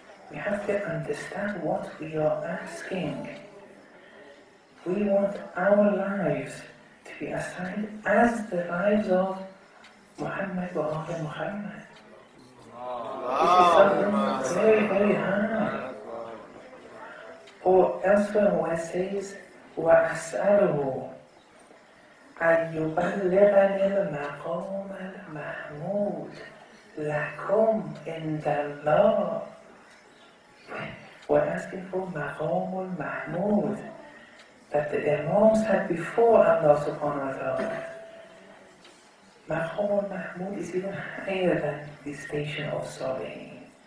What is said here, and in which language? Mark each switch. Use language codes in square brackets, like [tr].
[en] We have to understand what we are asking. We want our lives to be assigned as the lives of Muhammad wa ala Muhammad. This is something very, very hard. Or elsewhere where it says, [ar] وَأَسْأَلُهُ أَن يُبَلِّغَنِي الْمَقَامَ الْمَحْمُودِ لَكُمْ عِنْدَ اللَّهِ. [en] We're asking for Maqam al-Mahmud, that the Imams had before Allah subhanahu wa ta'ala. Maqam al-Mahmud is even higher than the station of Salihin.